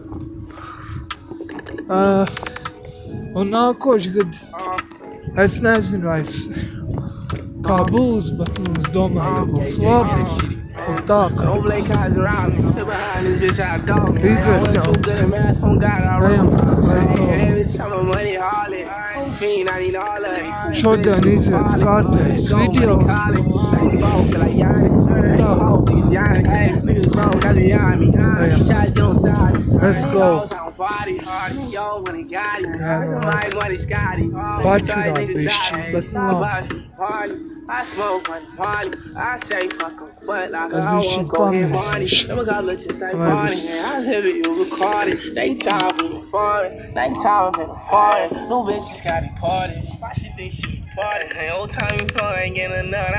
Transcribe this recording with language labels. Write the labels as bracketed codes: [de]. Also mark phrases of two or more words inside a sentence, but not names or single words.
[lv] Un nākošu gadu es nezinu vairs kā būs, bet es domāju, ka būs labi. Un tā, ka izies jauns. Ejam, [en] let's go. [lv] Šodien izies kārtējs video. Tā, kaut kā. Ejam, [en] let's go. party. Yo, when he got it. [lv] Jā, [en] My money Scotty. [lv] pačurā bišķi, bet labi. [en] I smoke on the party. I say fuck 'em, but like [lv] Es [en] I [lv] bišķi [en] won't go get money. [lv] pamēģināšu. [en] Them guys look just like [lv] Lai [en] money. [lv] viss. [en] I live it, you record it. They time for the foreign. They time for the foreign. No bitches got it party. Why she think she party? Hey, old time you ain't getting a nut.